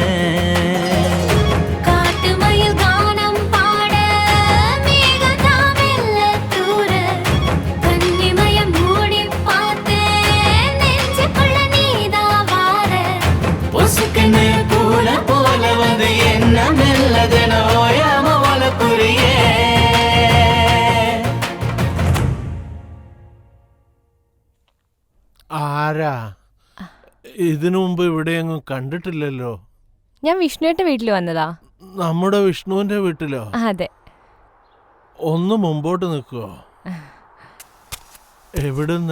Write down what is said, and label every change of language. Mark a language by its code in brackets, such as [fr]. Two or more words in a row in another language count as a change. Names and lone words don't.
[ta] பொசுக்குன்னு பூனை போல வந்து என்ன மெல்லதன ஓயாம வளப்புரியே [ml] ആരാ ഇതിനു മുമ്പ് ഇവിടെയൊന്നും കണ്ടിട്ടില്ലല്ലോ. ഞാൻ വിഷ്ണുവിന്റെ വീട്ടിൽ വന്നതാ. നമ്മുടെ വിഷ്ണുവിന്റെ വീട്ടിലോ? അതെ. ഒന്ന് മുമ്പോട്ട് നിൽക്കുവോ? എവിടുന്നാ?